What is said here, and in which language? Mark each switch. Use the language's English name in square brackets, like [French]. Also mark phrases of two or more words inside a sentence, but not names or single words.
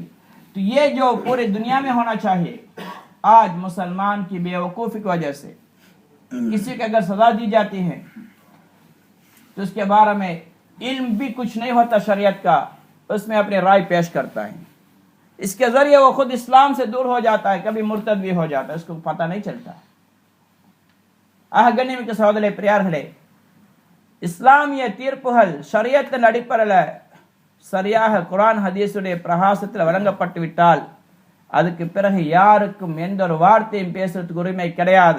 [Urdu] تو یہ جو پوری دنیا میں ہونا چاہیے آج مسلمان کی بے وقوفی کی وجہ سے کسی کو اگر سزا دی جاتی ہے تو اس کے بارے میں علم بھی کچھ نہیں ہوتا شریعت کا, اس میں اپنی رائے پیش کرتا ہے. اس کے ذریعے وہ خود اسلام سے دور ہو جاتا ہے, کبھی مرتد بھی ہو جاتا ہے, اس کو پتہ نہیں چلتا. [Tamil] கண்ணியமிக்க சகோதரரே பிரியரே, இஸ்லாமிய தீர்ப்புகள் ஷரியத்தின் அடிப்படையில் சரியாக குர்ஆன் ஹதீஸுடைய பிரகாசத்தில் வழங்கப்பட்டு விட்டால் அதுக்கு பிறகு யாருக்கும் எந்த ஒரு வார்த்தையும் பேசுறதுக்கு உரிமை கிடையாது.